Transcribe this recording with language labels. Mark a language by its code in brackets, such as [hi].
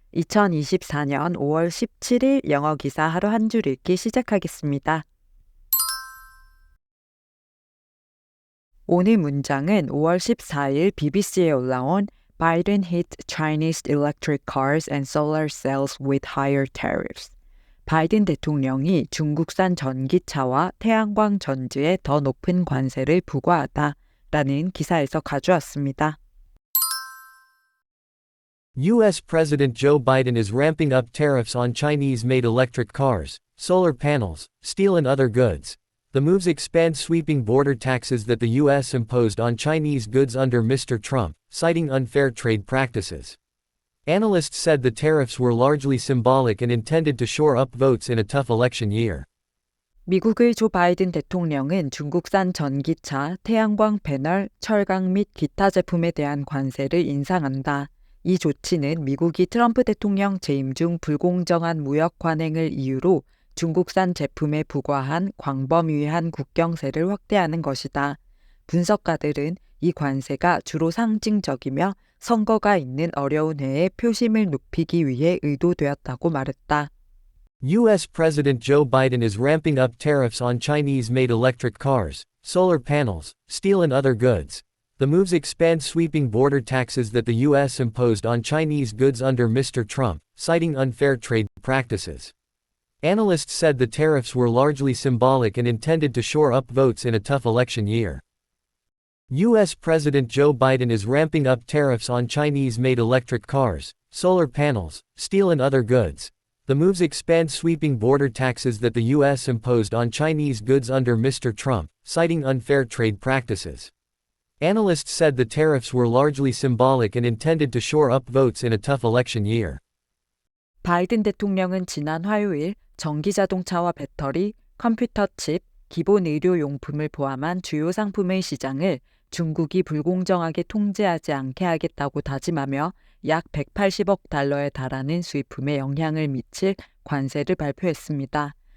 [ko] 2024년 5월 17일 영어 기사 하루 한 줄 읽기 시작하겠습니다. 오늘 문장은 5월 14일 BBC에 올라온 [en] Biden hit Chinese electric cars and solar cells with higher tariffs. [ko] 바이든 대통령이 중국산 전기차와 태양광 전지에 더 높은 관세를 부과하다라는 기사에서 가져왔습니다. [en] U.S. President Joe Biden is ramping up tariffs on Chinese-made electric cars, solar panels, steel and other goods. The moves expand sweeping border taxes that the U.S. imposed on Chinese goods under Mr. Trump, citing unfair trade practices. Analysts said the tariffs were largely symbolic and intended to shore up votes in a tough election year. [ko] 미국의 조 바이든 대통령은 중국산 전기차, 태양광 패널, 철강 및 기타 제품에 대한 관세를 인상한다. 이 조치는 미국이 트럼프 대통령 재임 중 불공정한 무역 관행을 이유로 중국산 제품에 부과한 광범위한 국경세를 확대하는 것이다. 분석가들은 이 관세가 주로 상징적이며 선거가 있는 어려운 해에 표심을 높이기 위해 의도되었다고 말했다. [en] U.S. President Joe Biden is ramping up tariffs on Chinese-made electric cars, solar panels, steel and other goods. The moves expand sweeping border taxes that the U.S. imposed on Chinese goods under Mr. Trump, citing unfair trade practices. Analysts said the tariffs were largely symbolic and intended to shore up votes in a tough election year. U.S. President Joe Biden is ramping up tariffs on Chinese-made electric cars, solar panels, steel and other goods. The moves expand sweeping border taxes that the U.S. imposed on Chinese goods under Mr. Trump, citing unfair trade practices. Analysts said the tariffs were largely symbolic and intended to shore up votes in a tough election year. [ko] 바이든 대통령은 지난 화요일 전기자동차와 배터리, 컴퓨터 칩, 기본 의료용품을 포함한 주요 상품의 시장을 중국이 불공정하게 통제하지 않게 하겠다고 다짐하며 약 180억 달러에 달하는 수입품에 영향을 미칠 관세를 발표했습니다.